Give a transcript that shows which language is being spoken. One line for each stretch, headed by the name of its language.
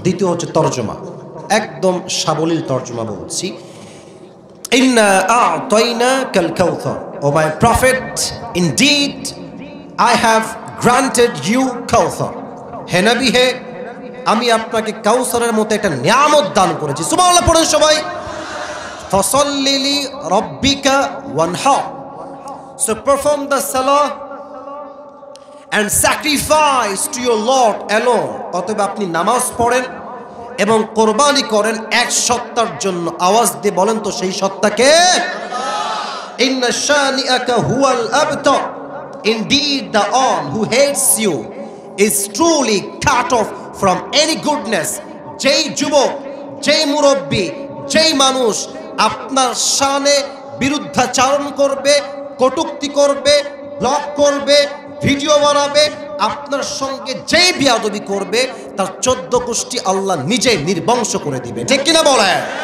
Bangla: দ্বিতীয় হচ্ছে তর্জমা, একদম সাবলীল তর্জমা বলছি।
Arabic: ইন্না আ'তাইনাকাল কাউসার,
English: O my prophet, indeed I have granted you Kawthar.
Bangla: হে নবী, হে আমি আপনাকে কাউসারের মতো একটা নিয়ামত দান করেছি। সুবহানাল্লাহ পড়েন সবাই।
Arabic: ফাসাল্লি লিরাব্বিকা ওয়ানহার,
English: so perform the salah and sacrifice to your Lord alone.
Bangla: অতএব আপনি নামাজ পড়েন এবং কোরবানি করেন এক সত্তার জন্য। আওয়াজ দিয়ে বলেন তো সেই সত্তাকে।
Arabic: ইন্না শানিআকা হুয়াল আবতার,
English: indeed the one who hates you is truly cut off from any goodness.
Bangla: যেই যুবক, যেই মুরব্বী, যেই মানুষ আপনার শানে বিরুদ্ধাচারণ করবে, কটূক্তি করবে, ব্লগ করবে, ভিডিও বানাবে, আপনার সঙ্গে যেই বিয়াদবি করবে, তার 14 গোষ্ঠী আল্লাহ নিজে নির্বংশ করে দিবে, ঠিক কিনা বলেন?